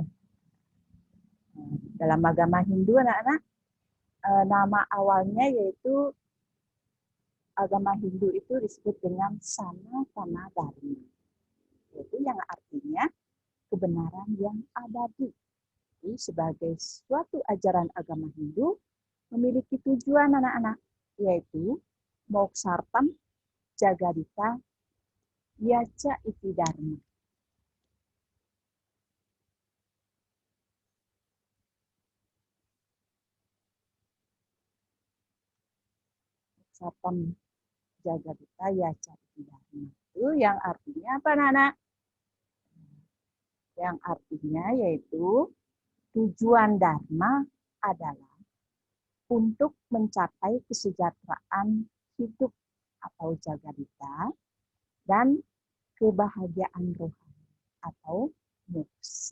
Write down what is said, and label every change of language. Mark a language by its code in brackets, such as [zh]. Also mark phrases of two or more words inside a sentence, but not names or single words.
[id] Dalam agama Hindu, anak-anak, nama awalnya yaitu agama Hindu itu disebut dengan Sanatana Dharma, yaitu yang artinya kebenaran yang abadi. Jadi, sebagai suatu ajaran agama Hindu memiliki tujuan, anak-anak, yaitu [sa] Moksartam Jagadita Yaca Iti Dharma. Moksartam Jagadita Yaca Iti Dharma. [id] Itu yang artinya apa, anak-anak? Yang artinya yaitu tujuan Dharma adalah untuk mencapai kesejahteraan hidup atau jagadita dan kebahagiaan rohani atau moksa.